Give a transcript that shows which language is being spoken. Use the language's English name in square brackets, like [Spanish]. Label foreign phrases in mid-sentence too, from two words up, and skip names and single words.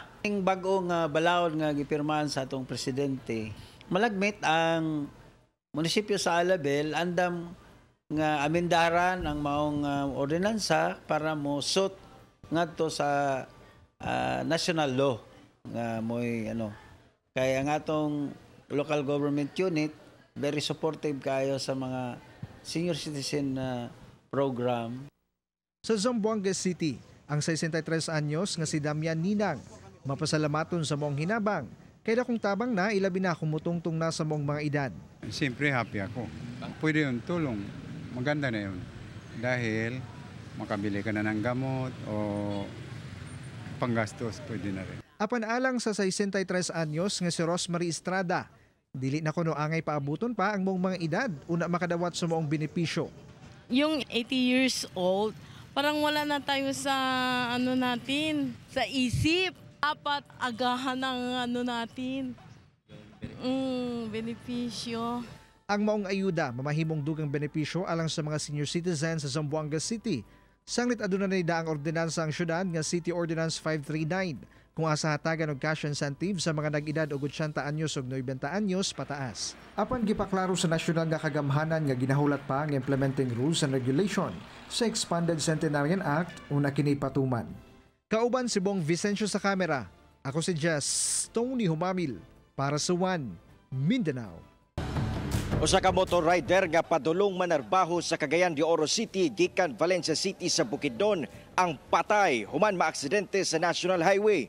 [Cebuano] Ang bagong balaod nga gipirmahan sa atong presidente, malagmit ang munisipyo sa Alabel andam nga amendaran ang maong ordinansa para mo suit ngadto sa [English] national law [Cebuano] nga moy kay ang atong [English] local government unit very supportive [Cebuano] kayo sa mga [English] senior citizen program. [Cebuano] Sa Zamboanga City, ang 63 anyos nga si Damian Ninang mapasalamaton sa maong hinabang. Kaya kung tabang na, ilabi na kumutungtong na sa mong mga edad. [Filipino] Siyempre happy ako. Pwede yun, tulong. Maganda na yun. Dahil makabili ka na ng gamot o panggastos, pwede na rin. [Cebuano] Apan alang sa 63 anyos nga si Rosemary Estrada, dili na kuno angay paabuton pa ang mong mga edad una makadawat sa moong benepisyo. [Filipino] Yung 80 years old, parang wala na tayo sa natin, sa isip. Dapat agahan ang natin. Benepisyo. [Cebuano] Ang maong ayuda mamahimong dugang benepisyo alang sa mga senior citizens sa Zamboanga City. Sanglit aduna na ang ordinansa ang syudad nga City Ordinance 539 kung asa hatagan og [English] cash incentive [Cebuano] sa mga nag-edad og 80 anyos ug 90 anyos pataas. Apan gipaklaro sa nasyonal nga kagamhanan nga ginahulat pa ang [English] implementing rules and regulation [Cebuano] sa Expanded Centenarian Act una kini patuman. Kauban si Bong Vicencio sa kamera. Ako si Jess Tony Humamil para sa One Mindanao. Usa ka motor rider nga padulong manarbaho sa Cagayan de Oro City gikan Valencia City sa Bukidnon ang patay human maaksidente sa National Highway.